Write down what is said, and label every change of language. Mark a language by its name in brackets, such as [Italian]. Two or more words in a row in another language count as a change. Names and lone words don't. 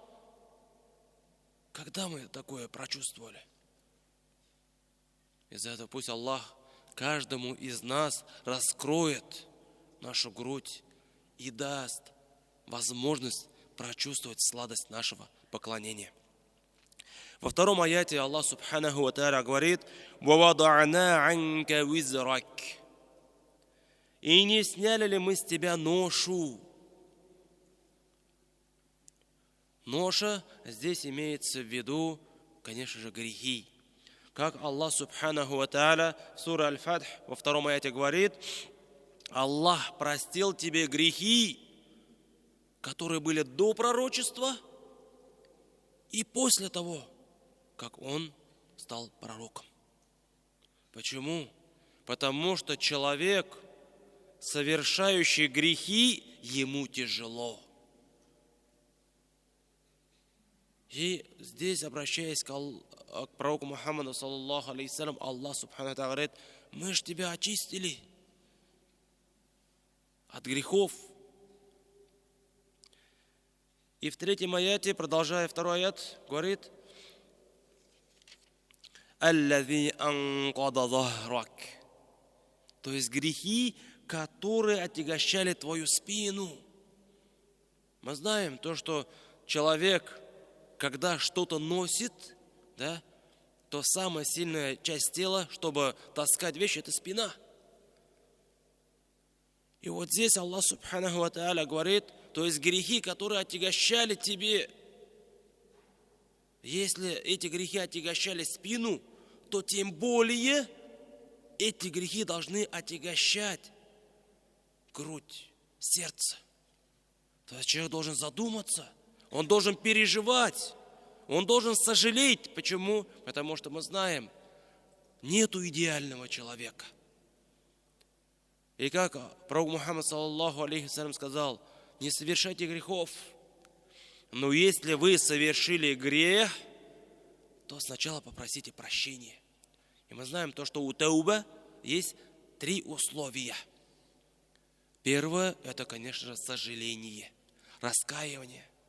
[Russian] Когда мы такое прочувствовали? Из-за этого пусть Аллах каждому из нас раскроет нашу грудь и даст возможность прочувствовать сладость нашего поклонения. Во втором аяте Аллах [Arabic] سبحانه وتعالى [Russian] говорит: [Arabic] «ووضعنا عنك وزرك». [Russian] И не сняли ли мы с тебя ношу? Ноша здесь имеется в виду, конечно же, грехи. Как Аллах [Arabic] سبحانه وتعالى [Russian] в суре Аль-Фатх во втором аяте говорит: Аллах простил тебе грехи, которые были до пророчества и после того, как он стал пророком. Почему? Потому что человек, совершающий грехи, ему тяжело. И здесь, обращаясь к пророку Мухаммаду, [Arabic] صلى الله عليه السلام, [Russian] Аллах [Arabic] سبحانه و [Russian] говорит: мы же тебя очистили от грехов. И в третьем аяте, продолжая второй аят, говорит: [Arabic] «الذي أنقض ظهرك». [Russian] То есть грехи, которые отягощали твою спину. Мы знаем то, что человек, когда что-то носит, да, то самая сильная часть тела, чтобы таскать вещи, это спина. И вот здесь Аллах [Arabic] سبحانه وتعالى [Russian] говорит, то есть грехи, которые отягощали тебе. Если эти грехи отягощали спину, то тем более эти грехи должны отягощать грудь, сердце. То есть человек должен задуматься, он должен переживать, он должен сожалеть. Почему? Потому что мы знаем, нету идеального человека. И как пророк Мухаммад [Arabic] صلى الله عليه وسلم [Russian] сказал: не совершайте грехов. Но если вы совершили грех, то сначала попросите прощения. И мы знаем то, что у тауба есть 3 условия. Первое – это, конечно же, сожаление, раскаивание.